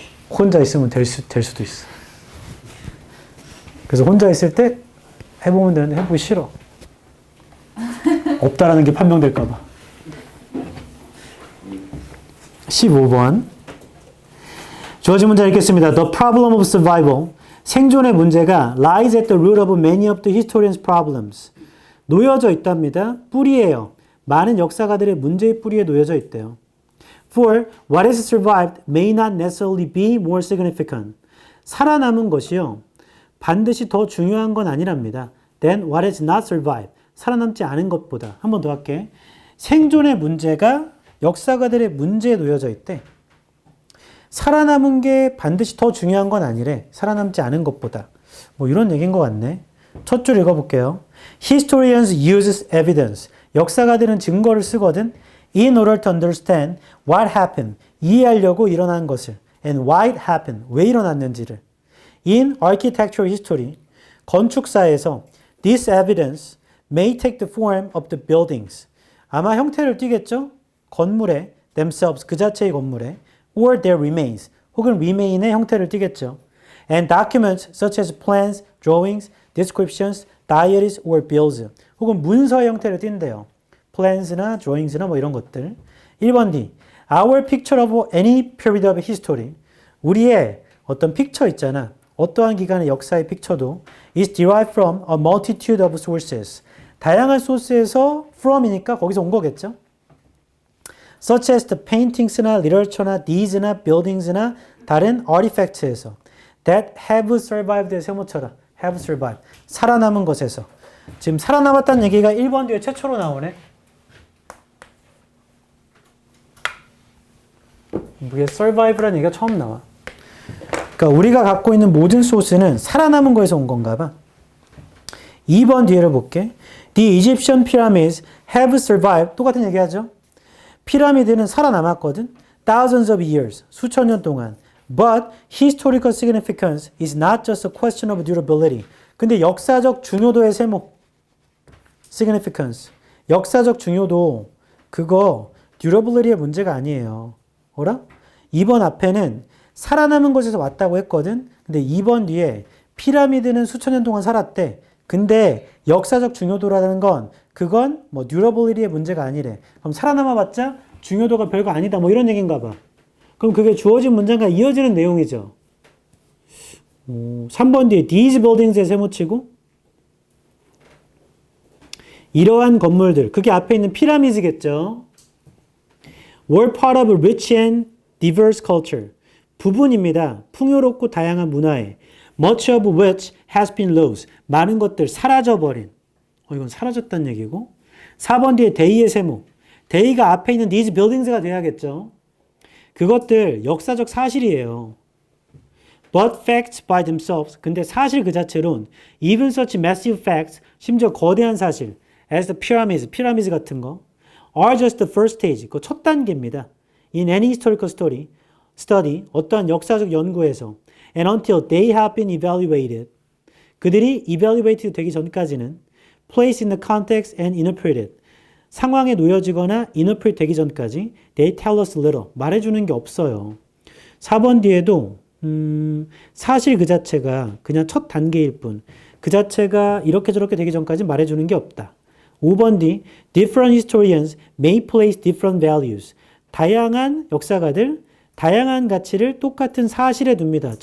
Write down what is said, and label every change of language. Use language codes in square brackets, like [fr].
[ko] 혼자 있으면 될 수도 있어. 그래서 혼자 있을 때 해보면 되는데 해보기 싫어. 없다라는 게 판명될까 봐. 15번. 주어진 문제 읽겠습니다. [en] The problem of survival. [ko] 생존의 문제가 [en] lies at the root of many of the historians' problems. [ko] 놓여져 있답니다. 뿌리예요. 많은 역사가들의 문제의 뿌리에 놓여져 있대요. [en] For what has survived may not necessarily be more significant. [ko] 살아남은 것이요. 반드시 더 중요한 건 아니랍니다. [en] Than what has not survived. [ko] 살아남지 않은 것보다. 한 번 더 할게. 생존의 문제가 역사가들의 문제에 놓여져 있대. 살아남은 게 반드시 더 중요한 건 아니래. 살아남지 않은 것보다. 뭐 이런 얘기인 것 같네. 첫 줄 읽어볼게요. [en] Historians use evidence. [ko] 역사가들은 증거를 쓰거든. [en] In order to understand what happened. [ko] 이해하려고 일어난 것을. [en] And why it happened. [ko] 왜 일어났는지를. [en] In architectural history. [ko] 건축사에서 [en] This evidence may take the form of the buildings. [ko] 아마 형태를 띠겠죠? 건물의 themselves, 그 자체의 건물에 [en] or their remains, [ko] 혹은 remain의 형태를 띠겠죠. [en] And documents such as plans, drawings, descriptions, diaries or bills, [ko] 혹은 문서의 형태를 띈대요. plans나 drawings나 뭐 이런 것들. 1번 D. [en] Our picture of any period of history. [ko] 우리의 어떤 픽처 있잖아. 어떠한 기간의 역사의 픽처도 [en] is derived from a multitude of sources. [ko] 다양한 소스에서 from이니까 거기서 온 거겠죠. [en] Such as the paintings나 literature나 deeds나 buildings나 다른 artifacts에서 that have survived의 세모처럼 have survived. [ko] 살아남은 것에서. 지금 살아남았다는 얘기가 1번 뒤에 최초로 나오네. 이게 survive라는 얘기가 처음 나와. 그러니까 우리가 갖고 있는 모든 소스는 살아남은 거에서 온 건가 봐. 2번 뒤에를 볼게. [en] The Egyptian pyramids have survived. [ko] 똑같은 얘기하죠. 피라미드는 살아남았거든. [en] Thousands of years. [ko] 수천 년 동안. [en] But historical significance is not just a question of durability. [ko] 근데 역사적 중요도의 세모. significance. 역사적 중요도. 그거 durability의 문제가 아니에요. 어라? 2번 앞에는 살아남은 곳에서 왔다고 했거든. 근데 2번 뒤에 피라미드는 수천 년 동안 살았대. 근데 역사적 중요도라는 건 그건 뭐 듀러블리티의 문제가 아니래. 그럼 살아남아봤자 중요도가 별거 아니다. 뭐 이런 얘기인가 봐. 그럼 그게 주어진 문장과 이어지는 내용이죠. 3번 뒤에 these buildings에 세모치고 이러한 건물들. 그게 앞에 있는 피라미드겠죠. [en] were part of a rich and diverse culture. [ko] 부분입니다. 풍요롭고 다양한 문화에 [en] much of which has been lost. [ko] 많은 것들 사라져버린. 이건 사라졌다는 얘기고. 4번 뒤에 day의 세모. day가 앞에 있는 these buildings가 돼야겠죠. 그것들 역사적 사실이에요. [en] But facts by themselves. [ko] 근데 사실 그 자체론 [en] even such massive facts, [ko] 심지어 거대한 사실 [en] as the pyramids, [ko] 피라미드 같은 거 [en] are just the first stage. [ko] 그 첫 단계입니다. [en] In any historical study, [ko] 어떠한 역사적 연구에서 [en] and until they have been evaluated. 그들이 evaluated [ko] 되기 전까지는 [en] placed in the context and interpreted. [ko] 상황에 놓여지거나 interpret 되기 전까지 [en] they tell us little. [ko] 말해주는 게 없어요. 4번 뒤에도 사실 그 자체가 그냥 첫 단계일 뿐. 그 자체가 이렇게 저렇게 되기 전까지 말해주는 게 없다. [en] 5번 뒤 different historians may place different values. [ko] 다양한 역사가들 다양한 가치를 똑같은 사실에 둡니다.